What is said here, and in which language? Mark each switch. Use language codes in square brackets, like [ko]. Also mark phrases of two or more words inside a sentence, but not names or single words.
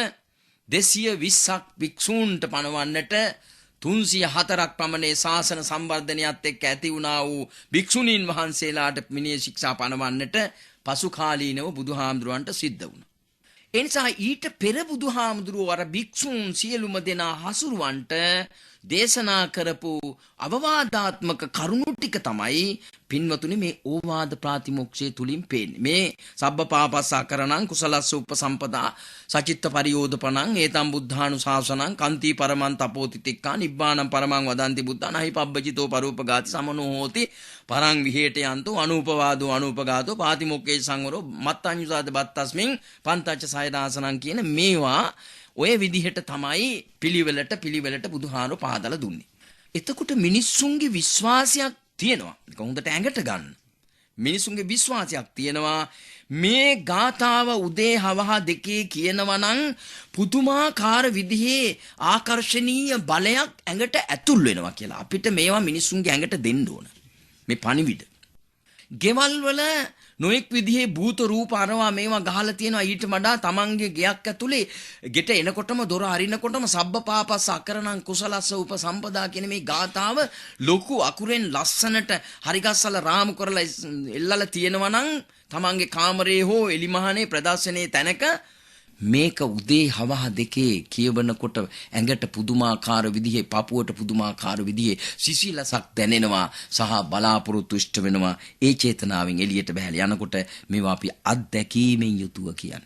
[si] 220ක් භික්ෂූන්ට පනවන්නට 304ක් පමණේ ශාසන සම්වර්ධනයත් එක්ක ඇති වුණා වූ භික්ෂුණීන් වහන්සේලාට මිනිය ශික්ෂා පනවන්නට පසු කාලීනව බුදුහාමුදුරන්ට සිද්ධ වුණා. ඒ නිසා ඊට පෙර බුදුහාමුදුරුවෝ අර භික්ෂූන් සියලුම දෙනා හසුරුවන්ට දේශනා කරපු අවවාදාත්මක කරුණු ටික තමයි පින්වතුනි මේ ඕවාද ප්‍රාතිමොක්ෂය තුලින් පේන්නේ. [pi] මේ සබ්බපාපස්සාකරණං කුසලස්ස උපසම්පදා සචිත්ත පරියෝධපණං ඒතම් බුද්ධානුශාසනං කන්ති පරමං තපෝති තික්ඛා නිබ්බාණං පරමං වදන්ති බුද්ධාන හි පබ්බජිතෝ පරූපගාති සමනෝ හෝති පරං විහෙට යන්තෝ අනූපවාදෝ අනූපගාතෝ පාතිමොක්ඛේ සංවරෝ මත්තඤ්ඤුසාද බත්තස්මින් පන්තච්ච සයදාසනං [si] කියන මේවා ඔය විදිහට තමයි පිළිවෙලට බුදුහාරෝ පහදලා දුන්නේ. එතකොට මිනිස්සුන්ගේ විශ්වාසයක් තියෙනවා. ඒක හොඳට ඇඟට ගන්න. මිනිස්සුන්ගේ විශ්වාසයක් තියෙනවා මේ ගාථාව උදේ හවහ දෙකේ කියනවා නම් පුදුමාකාර විදිහේ ආකර්ෂණීය බලයක් ඇඟට ඇතුල් වෙනවා කියලා. අපිට මේවා මිනිස්සුන්ගේ ඇඟට දෙන්න ඕන. මේ පණිවිඩ. ගෙවල් වල නොඑක් විදිහේ භූත රූප අරවා මේවා ගහලා තියෙනවා ඊට වඩා තමන්ගේ ගෙයක් ඇතුලේ ගෙට එනකොටම දොර අරිනකොටම [pi] සබ්බපාපස්ස අකරණං කුසලස්ස උපසම්පදා [si] කියන මේ ගාථාව ලොකු අකුරෙන් ලස්සනට හරිගස්සලා රාමු කරලා එල්ලලා තියෙනවා නම් තමන්ගේ කාමරේ හෝ එලිමහනේ ප්‍රදර්ශනයේ තැනක මේක උදේ හවහ දෙකේ කියවනකොට ඇඟට පුදුමාකාර විදිහේ පපුවට පුදුමාකාර විදිහේ සිසිලසක් දැනෙනවා සහ බලාපොරොත්තු ඉෂ්ට වෙනවා ඒ චේතනාවෙන් එළියට බහැලා යනකොට මේවා අපි අත්දැකීමෙන් යුතුව කියන්නේ.